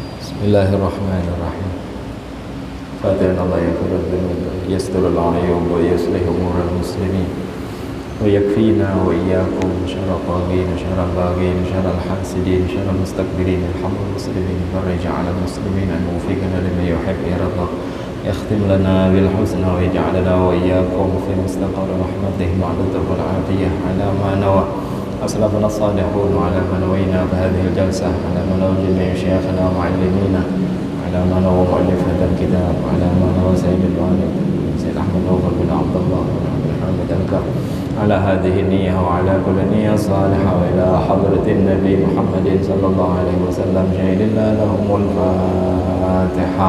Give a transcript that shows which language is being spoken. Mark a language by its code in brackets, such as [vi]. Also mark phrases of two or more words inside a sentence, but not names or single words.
[ar] بسم الله الرحمن الرحيم. فاتحة الله يغفر ذنوب، يستر العيوب ويصلح أمور المسلمين. ويكفينا وإياكم شر طاغ، شر باغ، شر الحاسدين، شر مستكبرين، الحمد لله مسلمين، فارج على المسلمين، موفقنا لما يحب يرضى. يختم لنا بالحسنى ويجعلنا وإياكم في مستقر رحمته وعلى العافية على ما نوى. أسلافنا الصالحون على من نوينا بهذه الجلسة على من نوى جميع شيخنا ومعلمينا على من نوى مؤلف هذا الكتاب على من نوى سيد الوالد سيد أحمد أوفر بن عبد الله بن عبد الحميد الكرم على هذه النية وعلى كل نية صالحة وإلى حضرة النبي محمد صلى الله عليه وسلم شهدنا لهم الفاتحة.